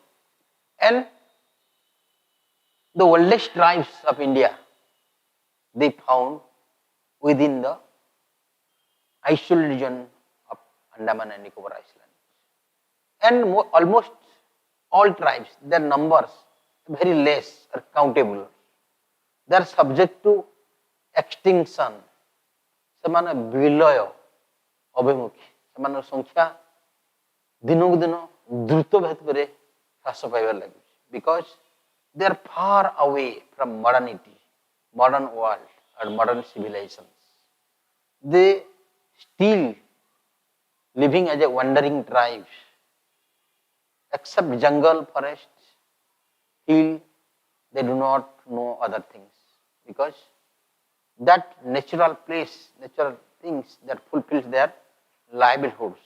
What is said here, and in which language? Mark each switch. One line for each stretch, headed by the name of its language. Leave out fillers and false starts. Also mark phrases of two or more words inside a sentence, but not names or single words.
English: And the oldest tribes of India, they found within the isolated zone of Andaman and Nicobar Islands. And almost all tribes, their numbers very less are countable. They are subject to extinction.
Odia: ସେମାନେ ବିଲୟ ଅଭିମୁଖୀ, ସେମାନଙ୍କ ସଂଖ୍ୟା ଦିନକୁ ଦିନ ଦ୍ରୁତ ଭାବରେ ହ୍ରାସ ପାଇବାରେ ଲାଗୁଛି, ବିକଜ
English: they are far away from modernity, modern world or modern civilizations. They still living as a wandering tribe, except jungle, forest, hill, they do not know other things, because that natural place, natural things that fulfills their livelihoods.